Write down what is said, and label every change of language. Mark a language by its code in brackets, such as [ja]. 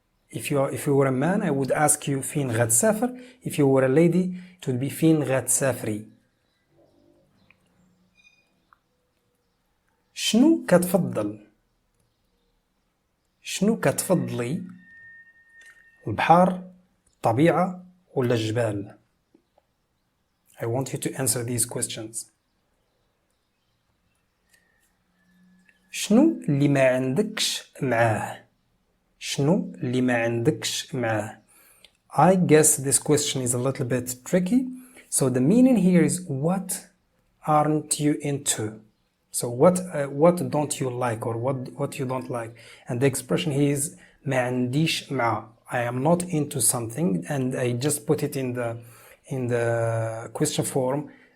[en] If you were a man, I would ask you [ar] فين غتسافر. [en] If you were a lady, it would be [ar] فين غتسافري. شنو كتفضل؟ شنو كتفضلي؟ البحر، الطبيعة ولا الجبال؟ [en] I want you to answer these questions. [ar] شنو اللي ما عندكش معاه؟ شنو اللي ما عندكش معاه؟ [en] I guess this question is a little bit tricky. So the meaning here is what aren't you into? So what don't you like or what you don't like? And the expression here is [ar] ما عنديش معاه. [en] I am not into something, and I just put it in the question form.